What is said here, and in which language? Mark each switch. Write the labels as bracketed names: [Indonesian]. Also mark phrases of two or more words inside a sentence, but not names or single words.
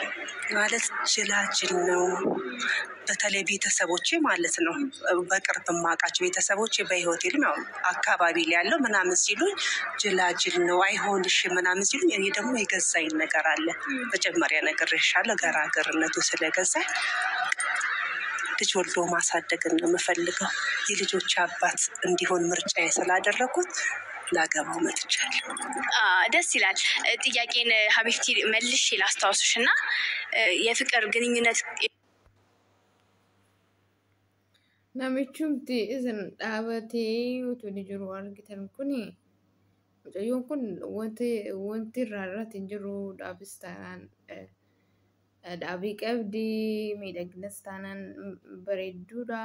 [Amharic] ማለት ጅላጅል ነው። በተለይ ቤተሰቦቼ ማለት ነው፣ በቅርብ የማውቃቸው ቤተሰቦቼ በህይወት ይልም ያው አካባቢ ላይ ያለው ምናምን ሲሉኝ ጅላጅል ነው አይሆንሽ ምናምን ሲሉኝ፣ እኔ ደግሞ የገዛኝ ነገር አለ። መጀመሪያ ነገር ይሻለ ገራገርነቱ ስለገዛኝ ልጅ ወልዶ ማሳደግን ነው የምፈልገው። የልጆች አባት እንዲሆን ምርጫዬ ስላደረኩት ላገባው መጥቻለሁ። ደስ ይላል። ጥያቄን ሀቢብቲ መልሽ ላስታውስሽ እና የፍቅር ግንኙነት [Oromo] namichumti isin dhaabatee utuu ni jiru argitan kuni mucayyoon kun wanti irratti hin jiru. Dhaabis taanaan dhaabii qabdii, miidhagnas taanaan bareedduudha.